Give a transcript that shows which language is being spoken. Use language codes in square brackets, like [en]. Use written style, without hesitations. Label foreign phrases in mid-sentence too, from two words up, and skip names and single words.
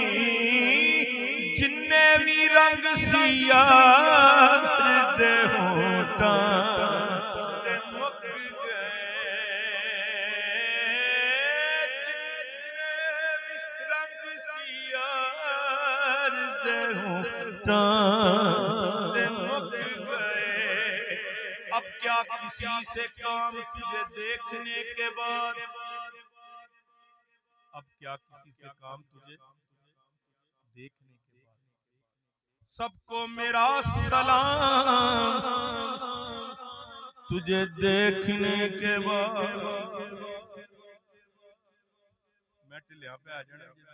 [pa] جننے بھی رنگ سیاہ دے ہونٹاں تے مک گئے جننے بھی رنگ سیاہ دے ہونٹاں تے مک گئے [ur] اب کیا کسی سے کام تجھے دیکھنے کے بعد اب کیا کسی سے کام تجھے دیکھنے کے بعد سب کو میرا سلام تجھے دیکھنے کے بعد میٹل یہاں پہ آ جانا